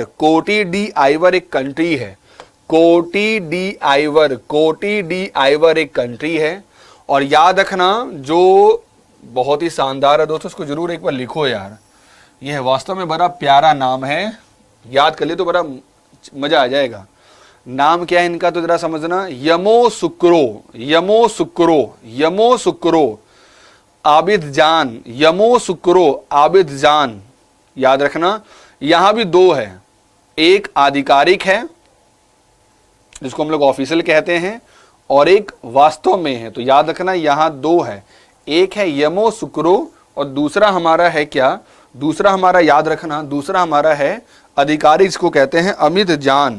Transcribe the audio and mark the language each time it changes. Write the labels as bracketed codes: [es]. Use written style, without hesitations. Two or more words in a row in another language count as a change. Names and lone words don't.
[hi] कोटी डी आइवर एक कंट्री है, कोटी डी आइवर, कोटी डी आइवर एक कंट्री है। और याद रखना जो बहुत ही शानदार है दोस्तों, उसको जरूर एक बार लिखो यार, यह है वास्तव में बड़ा प्यारा नाम है, याद कर ले तो बड़ा मजा आ जाएगा। नाम क्या है इनका तो जरा समझना, यमो सुक्रो, यमो सुक्रो, यमो सुक्रो आबिद जान, यमो सुक्रो आबिद जान। याद रखना यहां भी दो है, एक आधिकारिक है जिसको हम लोग ऑफिशियल कहते हैं, और एक वास्तव में है। तो याद रखना यहां दो है, एक है यमो सुक्रो और दूसरा हमारा है क्या, दूसरा हमारा याद रखना, दूसरा हमारा है अधिकारी, जिसको कहते हैं अमित जान।